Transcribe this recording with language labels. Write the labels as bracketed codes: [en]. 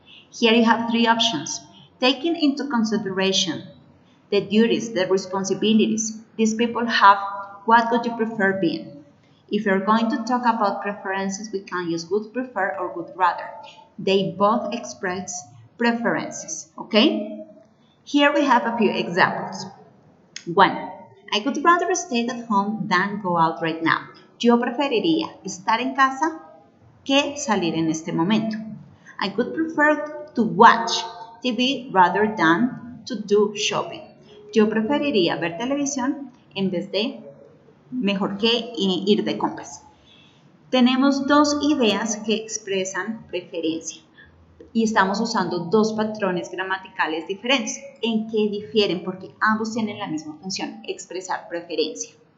[en] Here you have three options. Taking into consideration the duties, the responsibilities these people have, what would you prefer being? If you're going to talk about preferences, we can use would prefer or would rather. They both express preferences, okay? Here we have a few examples. 1. I would rather stay at home than go out right now. [es] Yo preferiría estar en casa que salir en este momento. [en] I would prefer to watch TV rather than to do shopping. [es] Yo preferiría ver televisión en vez de mejor que ir de compras. Tenemos dos ideas que expresan preferencia y estamos usando dos patrones gramaticales diferentes. ¿En qué difieren? Porque ambos tienen la misma función, expresar preferencia.